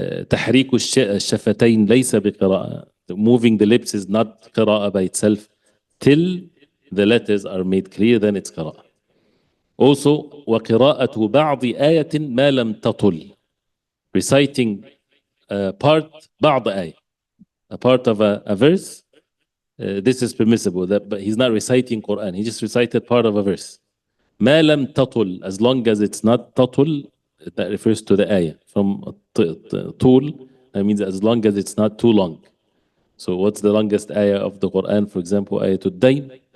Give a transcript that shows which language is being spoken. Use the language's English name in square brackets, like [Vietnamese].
[Arabic] تحريك الشفتين ليس بقراءة. [English] Moving the lips is not قراءة by itself. Till the letters are made clear, then it's قراءة. [Arabic] Also وقراءة بعض آية ما لم تطل. [English] Reciting [Arabic] بعض آية. [English] A part of a verse. This is permissible, but he's not reciting Quran. He just recited part of a verse. [Arabic] ما لم تطل, [English] as long as it's not تطل, that refers to the ayah. From طول, that means as long as it's not too long. So what's the longest ayah of the Quran? For example, ayatul dayn.